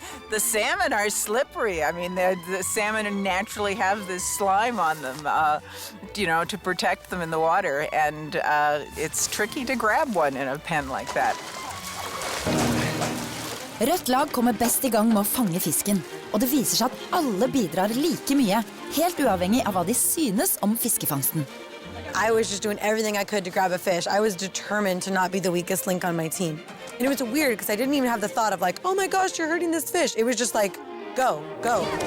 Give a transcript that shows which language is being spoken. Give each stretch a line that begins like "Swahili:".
English: The salmon are slippery. I mean, the salmon naturally have this slime on them, to protect them in the water. And it's tricky to grab one in a pen like that.
Norwegian: Rødt lag kommer best i gang med å fange fisken, og det viser seg at alle bidrar like mye, helt uavhengig av hva de synes om fiskefangsten.
English: I was just doing everything I could to grab a fish. I was determined to not be the weakest link on my team. And it was weird because I didn't even have the thought of like, oh my gosh, you're hurting this fish. It was just like, go, go.